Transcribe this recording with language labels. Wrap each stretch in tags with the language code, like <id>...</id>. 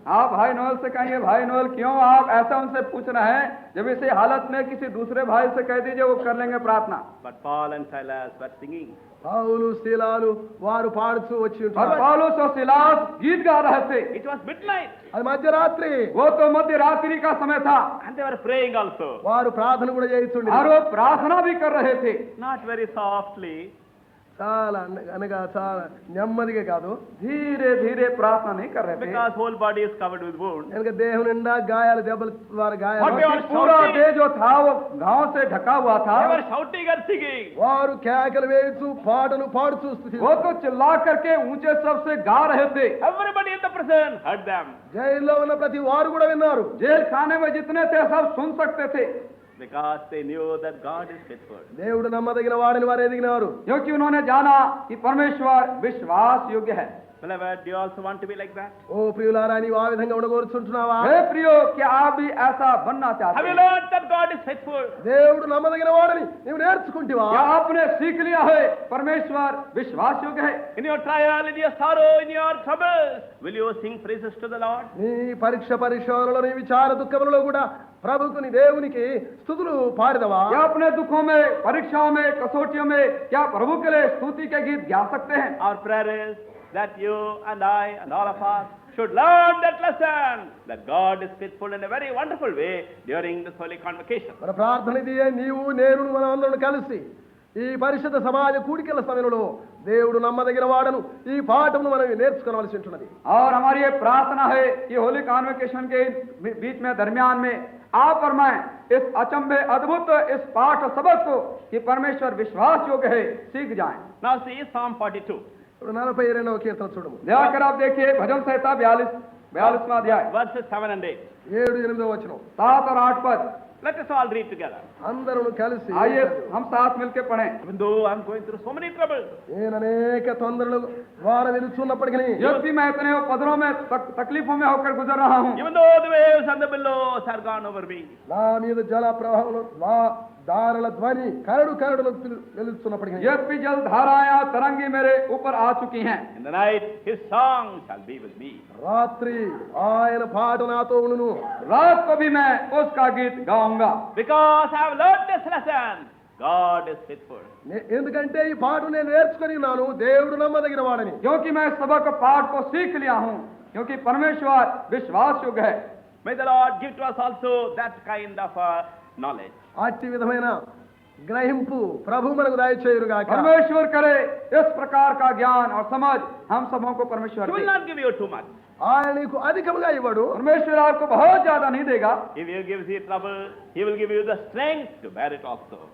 <hi>आप भाई नोएल से कहेंगे, भाई नोएल क्यों आप ऐसा उनसे पूछ रहे हैं? जब इसी हालत में किसी दूसरे भाई से कह दीजिए, वो कर लेंगे प्रार्थना.</hi> <en>But Paul and Silas were singing.</en> <te>పౌలు శీలాలు వారు పాడుతూ వచ్చి</te> <hi>और</hi> <te>ఉంటారు.</te> <hi>पौलुस और सिलास गीत गा रहे थे.</hi> <en>It was midnight.</en> <te>అది మధ్యరాత్రి.</te> <hi>वो तो मध्य रात्रि का समय था</hi> <en>And they were praying also.</en> <te>వారు ప్రార్థన కూడా చేయిస్తుండే.</te> <hi>और वो प्रार्थना भी कर रहे थे.</hi> <en>Not very softly.</en> <te>చాలా అనగా చాలా నెమ్మదిగా కాదు,</te> <hi>धीरे धीरे प्रार्थना नहीं कर रहे थे.</hi> <en>Because whole body is covered with wounds.</en> <te>ఎందుకంటే దేహం నిండా గాయాలు, దెబ్బలు వారి గాయాలు.</te> <en>What they were</en> <hi>पूरा</hi> <en>shouting.</en> <hi>देह जो था वो घाव से ढका हुआ था.</hi> <en>They were shouting and singing.</en> <te>వారు కేకలు వేస్తూ పాటలు పాడుతూ స్తుతిస్తూ</te> <hi>वो तो चिल्ला करके ऊंचे स्वर से गा रहे थे.</hi> <en>Everybody in the prison heard them.</en> <te>జైల్లో ఉన్న ప్రతి వారు కూడా విన్నారు.</te> <hi>जेल खाने में जितने थे सब सुन सकते थे,</hi> <en>Because they knew that God is faithful.</en> <te>దేవుడు నమ్మదగిన వాడని వారు ఎదిగినారు.</te> <hi>क्योंकि उन्होंने जाना कि परमेश्वर विश्वास योग्य है.</hi> <en>Beloved, do you also want to be like that?</en> <te>ఓ ప్రియులారా, నీవు ఆ విధంగా ఉండగోరుచుంటున్నావా?</te> <hi>हे प्रियो, क्या आप भी ऐसा बनना चाहते</hi> <en>Have you</en> <hi>हैं?</hi> <en>learned that God is faithful?</en> <te>దేవుడు నమ్మదగిన వాడని నీవు నేర్చుకుంటివా?</te> <hi>क्या आपने सीख लिया है परमेश्वर विश्वास योग्य है?</hi> <en>In your trial, in your sorrow, in your troubles, will you sing praises to the Lord?</en> <te>నీ పరిశోధనలో, నీ విచార దుఃఖములలో కూడా ప్రభుకు నీ దేవునికి స్తుతులు పాడదవా?</te> <hi>क्या अपने दुखों में, परीक्षाओं में, कसौटियों में क्या प्रभु के लिए स्तुति के गीत गा सकते हैं?</hi> <en>Our prayer is that you and I and all of us should learn that lesson, that God is faithful in a very wonderful way during this holy convocation.</en> <te>మన ప్రార్థన ఇది, నీవు నేను మనం అందరం కలిసి ఈ పరిశుద్ధ సమాజ కూడికల సమయంలో దేవుడు నమ్మదగిన వాడను ఈ పాఠమును మనం నేర్చుకోవాల్సి ఉంటున్నది.</te> <hi>और हमारी ये प्रार्थना है कि होली कॉन्वोकेशन के बीच में, दरमियान में आप और मैं इस अचंभे अद्भुत इस पाठ सबक को कि परमेश्वर विश्वास योग्य है सीख जाएं.</hi> <en>Now see Psalm 42,</en> <te>ఇప్పుడు 42వ కీర్తన చూడము.</te> <hi>दयाकर आप देखिए भजन संहिता 42वां अध्याय</hi> <en>verses 7 and 8.</en> <te>7-8వ వచనం.</te> <hi>7 और 8 पद.</hi> <en>Let us all read together.</en> <te>అందరూ కలిసి</te> <hi>आइए हम साथ मिलकर पढ़ें.</hi> <en>Even though I am going through so many troubles,</en> <te>నేను అనేక తొందరలు వారు వెలుచున్నప్పటికీ,</te> <hi>जब भी मैं इतने उपद्रव में तकलीफों में होकर गुजर रहा हूँ,</hi> <en>even though the waves and the billows are gone over me,</en> <te>నా మీద జల ప్రవాహంలో దారుల ధ్వని కరడు కరడులు వెలుచున్నప్పటికీ,</te> <hi>जब भी जल धाराएं तरंगी मेरे ऊपर आ चुकी हैं,</hi> <en>in the night his song shall be with me.</en> <te>రాత్రి ఆయన పాట నాతో ఉండును.</te> <hi>रात को भी मैं उसका गीत गाऊंगा.</hi> <en>Because I have learned this lesson, God is faithful.</en> <te>ఎందుకంటే ఈ పాట నేను నేర్చుకొని ఉన్నాను, దేవుడు నమ్మదగిన వాడని.</te> <hi>क्योंकि मैं सबक पाठ को सीख लिया हूँ, क्योंकि परमेश्वर विश्वास योग्य है.</hi> <en>May the Lord give to us also that kind of knowledge.</en> <te>అట్టి విధమైన గ్రహింపు ప్రభు మనకు దయచేయుగాక.</te> <hi>परमेश्वर करे इस प्रकार का ज्ञान और समझ हम सबों को परमेश्वर</hi> <en>He will not give you too much.</en> <te>ఆయన నీకు అధికముగా ఇవ్వడు.</te> <hi>परमेश्वर आपको बहुत ज्यादा नहीं देगा.</hi> <en>If He gives you trouble, He will give you the strength to bear it also.</en>